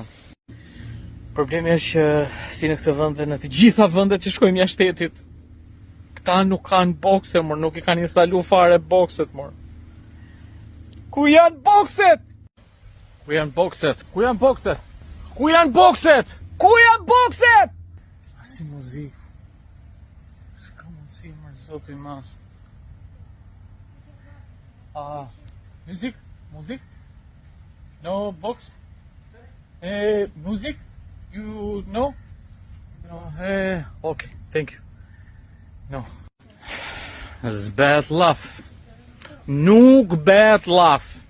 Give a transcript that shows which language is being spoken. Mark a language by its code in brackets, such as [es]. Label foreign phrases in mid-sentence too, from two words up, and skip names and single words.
[sq] Problemi është që si në këtë vend dhe në të gjitha vendet që shkojmë jashtë shtetit, këta nuk kanë bokse, mor, nuk I kanë instalu fare bokset, mor. Ku janë bokset? Ku janë bokset? Ku janë bokset? Ku janë bokset? Ku janë bokset? Asi muzikë. S'ka mundësi më zoti mas. [en] Music? Music? No box? Music? You know? No. Okay, thank you. No. This is bad laugh. [sq] Nuk bëhet laf.